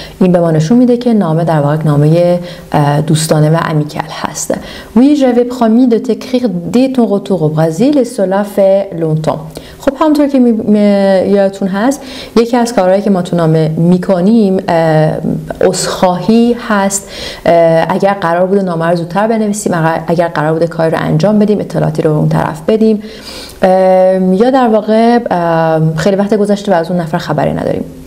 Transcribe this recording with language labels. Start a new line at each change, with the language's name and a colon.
Persian: این به ما نشون میده که نامه در واقع نامه دوستانه و امیکل هست.
French: Oui, j'avais promis de t'écrire dès ton retour au Brésil et cela fait longtemps.
Persian: خب همونطور که یادتون هست یکی از کارهایی که ما تو نامه میکنیم عذرخواهی هست اگر قرار بوده نامه رو زودتر بنویسیم، اگر قرار بوده کاری رو انجام بدیم، اطلاعاتی رو اون طرف بدیم یا در واقع خیلی وقت گذشته و از اون نفر خبری نداریم.